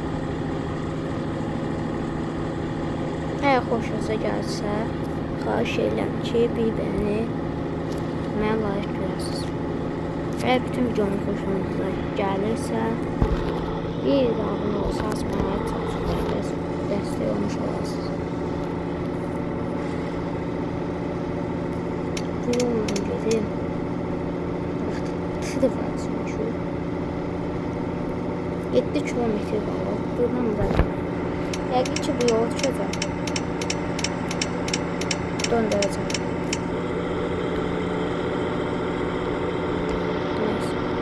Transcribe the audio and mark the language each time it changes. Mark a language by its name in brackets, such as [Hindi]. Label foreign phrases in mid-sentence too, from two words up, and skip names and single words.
[Azerbaijani] Əgər xoşunuza gəlsə, xahiş edirəm ki, bir bəyəni mənə layiq görəsiniz. Əgər bütün videomun xoşunuza gəlirsə, bir abunə olsanız mənə çox dəstək olmuş olasınız. Bu yolla gedim. Tırı var çünkü. 7 kilometre var. Buradan da. Yəqin ki bu yolu düşəcəm. Döndürəcəm. Neyse.